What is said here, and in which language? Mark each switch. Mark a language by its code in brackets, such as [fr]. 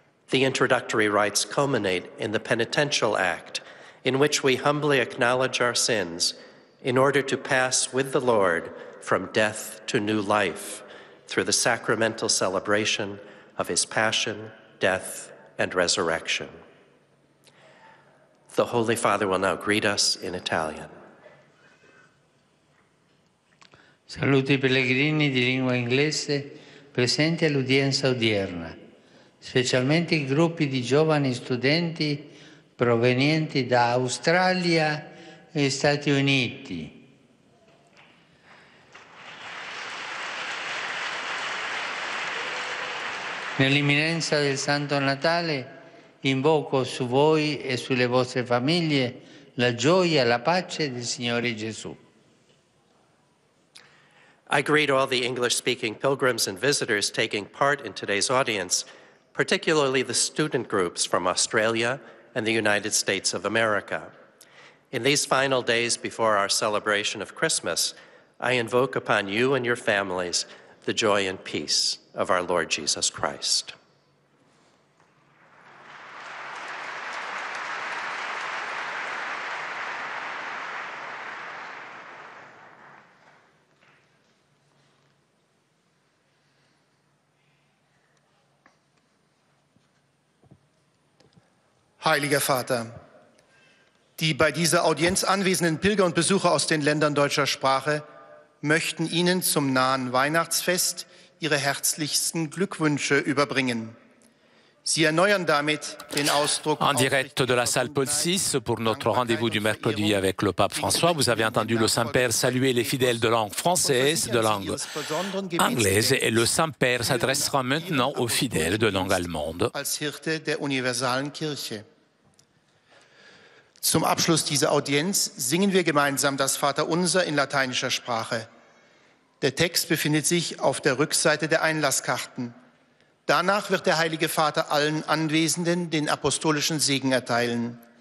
[en] The introductory rites culminate in the penitential act, in which we humbly acknowledge our sins in order to pass with the Lord from death to new life through the sacramental celebration of his passion, death, and resurrection. The Holy Father will now greet us in Italian. [it] Saluto i pellegrini di lingua inglese presenti all'udienza odierna, specialmente i gruppi di giovani studenti provenienti da Australia e Stati Uniti. Nell'imminenza del Santo Natale invoco su voi e sulle vostre famiglie la gioia e la pace del Signore Gesù. [en] I greet all the English-speaking pilgrims and visitors taking part in today's audience, particularly the student groups from Australia and the United States of America. In these final days before our celebration of Christmas, I invoke upon you and your families the joy and peace of our Lord Jesus Christ. [de] Heiliger Vater, die bei dieser Audienz anwesenden Pilger und Besucher aus den Ländern deutscher Sprache möchten Ihnen zum nahen Weihnachtsfest ihre herzlichsten Glückwünsche überbringen. Sie erneuern damit den Ausdruck. [fr] En direct de la salle Paul VI pour notre rendez-vous du mercredi avec le pape François, vous avez entendu le Saint-Père saluer les fidèles de langue française, de langue anglaise, et le Saint-Père s'adressera maintenant aux fidèles de langue allemande. [de] Als Hirte der universalen Kirche. Zum Abschluss dieser Audienz singen wir gemeinsam das Vaterunser in lateinischer Sprache. Der Text befindet sich auf der Rückseite der Einlasskarten. Danach wird der Heilige Vater allen Anwesenden den apostolischen Segen erteilen.